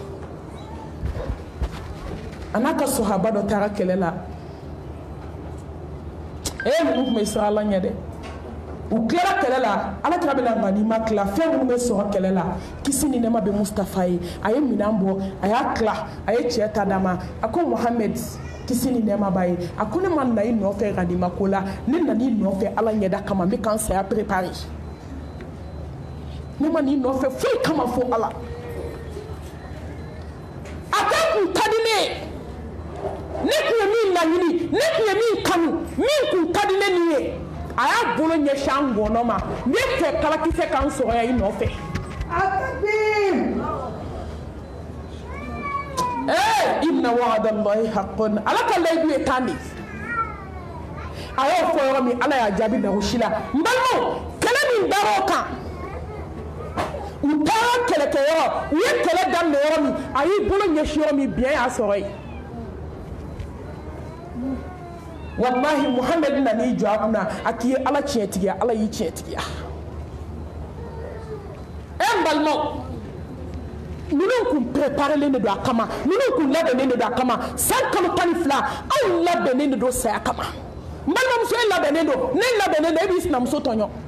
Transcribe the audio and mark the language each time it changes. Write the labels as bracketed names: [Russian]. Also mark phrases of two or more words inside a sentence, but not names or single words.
[Bambara] a n'a ka sahaba dɔ taara kɛlɛ la ninnu tun bɛ siran ala ɲɛ dɛ u tilara kɛlɛ la alakira bɛna ganima tila fɛn minnu bɛ sɔrɔ kɛlɛ la kisi ni nɛɛma bɛ Mustafa ye a ye minɛn bɔ a y'a tila a ye cɛ ta d'a ma a ko Muhammed kisi ni nɛɛma b'a ye a ko ne ma na i nɔfɛ ganima ko la ne nana i nɔfɛ ala ɲɛda kama n bɛ ka n saya préparer ne ma n'i nɔfɛ foyi kama fo ala a ko kun ka di ne ye ne tun ye min laɲini ne tun ye min kanu min kun ka di ne nin ye a y'a bolo ɲɛsin an ngɔnɔ ma ne fɛ kalakisɛ k'an sɔrɔya i nɔfɛ [Arabic] إن وعد الله حق [Bambara] ala ka layidu ye tan de a y'o fɔ yɔrɔ min ala y'a jaabi lagosi la n balimaw kɛlɛ min dar'o kan u taara kɛlɛkɛyɔrɔ u ye kɛlɛ daminɛ yɔrɔ min a y'i bolo ɲɛsin yɔrɔ min biɲɛ y'a sɔrɔ yen wallahi Muhammed nan'i jɔ a kunna a k'i ye ala tiɲɛtigiya ala y'i tiɲɛtigiya n balimaw ninnu kun préparelen de don a kama ninnu kun labɛnnen de don a kama san kalo 12 anw labɛnnen de don saya kama n balimamuso e labɛnnen don ne labɛnnen don e b'i sinamuso tɔɲɔ